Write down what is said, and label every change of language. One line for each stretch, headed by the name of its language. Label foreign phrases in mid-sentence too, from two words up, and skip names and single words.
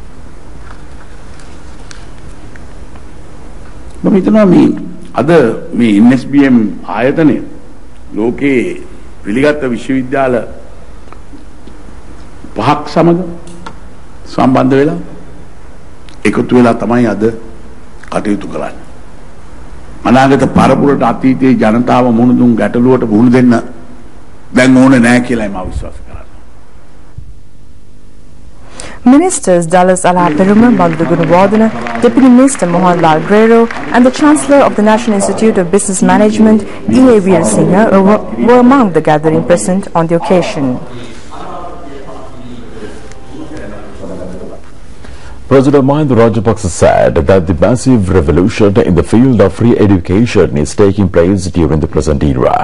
Sinhala: මම හිතනවා මේ අද මේ NSBM ආයතනය ලෝකේ පිළිගත් විශ්වවිද්‍යාල පහක් සමග සම්බන්ධ වෙලා එකතු වෙලා තමයි අද කටයුතු කරන්නේ. අනාගත පරපුරට අතීතයේ ජනතාව මුහුණ දුන් ගැටලුවට මුහුණ දෙන්න දැන් ඕනේ නැහැ කියලා මම විශ්වාස කරනවා.
English: Ministers Dallas Alaperuma, Bandu Gunawardena, Deputy Minister Mohanlal Grero and the Chancellor of the National Institute of Business Management, E.A. Veerasinghe, were among the gathering present on the occasion. President Mahinda Rajapaksa said that the massive revolution in the field of free education is taking place during the present era.